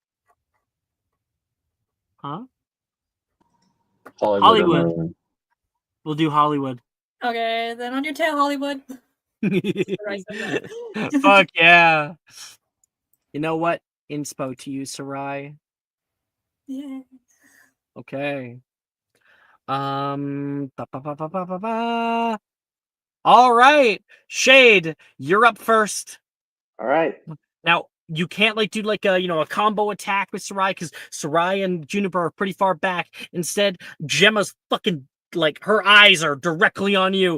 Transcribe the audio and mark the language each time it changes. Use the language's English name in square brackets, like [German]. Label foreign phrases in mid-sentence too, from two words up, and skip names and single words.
[English] Huh? Hollywood. Or Hollywood. Merlin. We'll do Hollywood. Okay, then on your tail, Hollywood. Fuck yeah. You know what? Inspo to you, Sarai. Yeah. Okay. Ba, ba, ba, ba, ba, ba, ba. All right. Shade, you're up first. All right. Now, you can't like do like a combo attack with Sarai because Sarai and Juniper are pretty far back. Instead, Gemma's fucking like her eyes are directly on you.